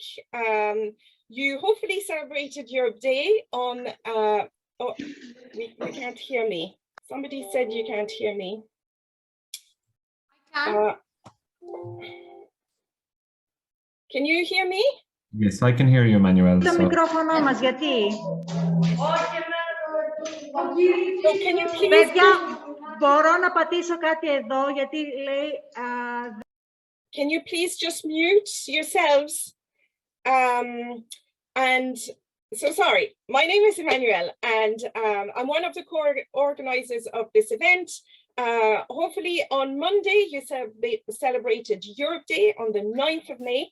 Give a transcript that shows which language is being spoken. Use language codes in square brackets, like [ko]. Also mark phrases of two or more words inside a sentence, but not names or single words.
[en] You hopefully celebrated Europe Day on, oh, you can't hear me. Somebody said you can't hear me. I can. Can you hear me? Yes, I can hear you, Emmanuel. [el] Το μικρόφωνο μας, γιατί? [en] So can you please... [el] Παιδιά, μπορώ να πατήσω κάτι εδώ, γιατί λέει... [en] Can you please just mute yourselves? And so sorry, my name is Emmanuel, and I'm one of the organisers of this event. Hopefully on Monday you celebrated Europe Day on the 9th of May.